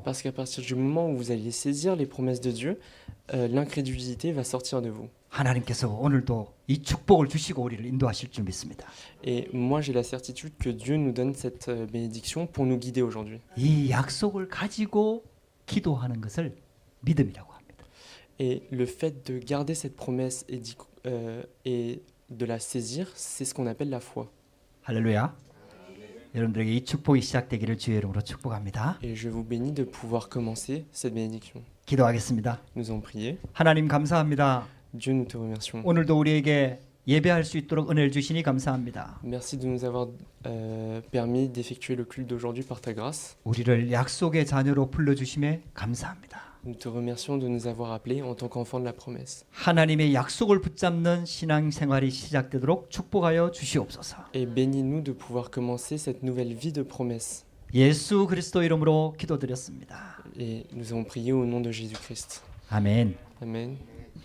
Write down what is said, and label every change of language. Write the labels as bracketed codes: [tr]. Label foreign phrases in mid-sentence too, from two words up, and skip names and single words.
[fr] Parce qu'à partir du moment où vous allez saisir les promesses de Dieu, l'incrédulité va sortir de vous. [ko] 하나님께서 오늘도 이 축복을 주시고 우리를 인도하실 줄 믿습니다. [fr] Et moi, j'ai la certitude que Dieu nous donne cette bénédiction pour nous guider aujourd'hui. [ko] 이 약속을 가지고 기도하는 것을 믿음이라고 합니다. [fr] Et le fait de garder cette promesse et de la saisir, c'est ce qu'on appelle la foi. [ko] 할렐루야. 여러분들에게 이 축복이 시작되기를 주의 이름으로 축복합니다. [fr] Et je vous bénis de pouvoir commencer cette bénédiction. [ko] 기도하겠습니다. [fr] Nous allons prier. [ko] 하나님 감사합니다. [fr] Dieu, nous te remercions. [ko] 오늘도 우리에게 예배할 수 있도록 은혜를 주시니 감사합니다. [fr] Merci de nous avoir permis d'effectuer le culte d'aujourd'hui par ta grâce. [ko] 우리를 약속의 자녀로 불러주심에 감사합니다. [fr] Nous te remercions de nous avoir appelés en tant qu'enfants de la promesse. [ko] 하나님의 약속을 붙잡는 신앙생활이 시작되도록 축복하여 주시옵소서. [fr] Et bénis-nous de pouvoir commencer cette nouvelle vie de promesse. [ko] 예수 그리스도 이름으로 기도드렸습니다. [fr] Et nous avons prié au nom de Jésus-Christ. [ko] 아멘. [fr] Amen.